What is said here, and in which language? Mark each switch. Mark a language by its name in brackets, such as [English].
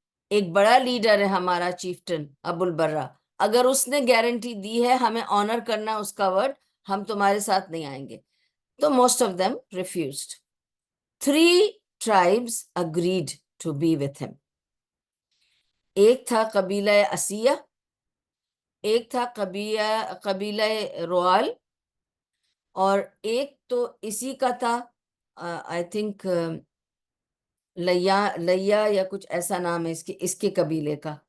[Urdu] ایک بڑا لیڈر ہے ہمارا چیفٹن ابو البرہ، اگر اس نے گارنٹی دی ہے ہمیں آنر کرنا اس کا ورڈ، ہم تمہارے ساتھ نہیں آئیں گے. [English] تو most of them refused. 3 tribes agreed to be with him. [Urdu] ایک تھا قبیلہ اسیہ، ایک تھا قبیلہ روال، اور ایک تو اسی کا تھا آئی تھنک لیا یا کچھ ایسا نام ہے اس کے قبیلے کا.